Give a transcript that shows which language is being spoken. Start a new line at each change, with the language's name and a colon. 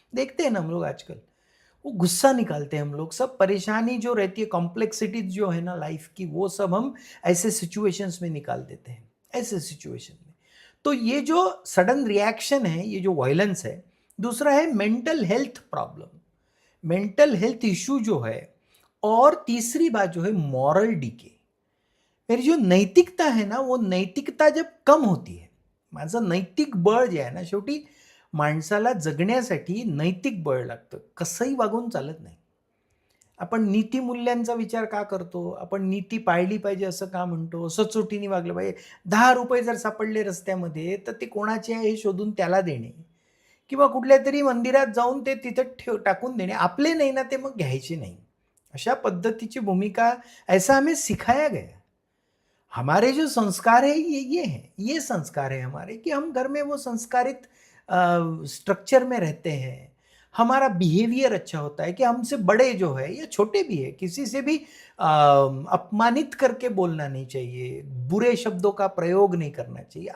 Hindi: देखते हैं ना हम लोग आजकल, वो गुस्सा निकालते हैं हम लोग, सब परेशानी जो रहती है, कॉम्प्लेक्सिटीज जो है ना लाइफ की, वो सब हम ऐसे सिचुएशंस में निकाल देते हैं, ऐसे सिचुएशन में। तो ये जो सडन रिएक्शन है, ये जो वायलेंस है। दूसरा है mental health problem, mental health issue जो है। और तीसरी बात जो है मॉरल डीके। मेरी जो नैतिकता है ना, वो नैतिकता जब कम होती
Marathi: आहे, माझं नैतिक बळ जे आहे ना, शेवटी माणसाला जगण्यासाठी नैतिक बळ लागतं, कसंही वागून चालत नाही। आपण नीतिमूल्यांचा विचार का करतो? आपण नीती पाळली पाहिजे असं का म्हणतो? सचोटीने वागलं पाहिजे। ₹10 जर सापडले रस्त्यामध्ये, तर ते कोणाचे आहे हे शोधून त्याला देणे किंवा कुठल्यातरी मंदिरात जाऊन ते तिथं टाकून देणे, आपले नाही ना ते मग घ्यायचे नाही। अशा पद्धतीची भूमिका,
Hindi: ऐसा हमें सिखाया गया। हमारे जो संस्कार है ये हैं, ये संस्कार है हमारे कि हम घर में वो संस्कारित स्ट्रक्चर में रहते हैं। हमारा बिहेवियर अच्छा होता है कि हमसे बड़े जो है या छोटे भी है, किसी से भी अपमानित करके बोलना नहीं चाहिए, बुरे शब्दों का प्रयोग नहीं करना चाहिए।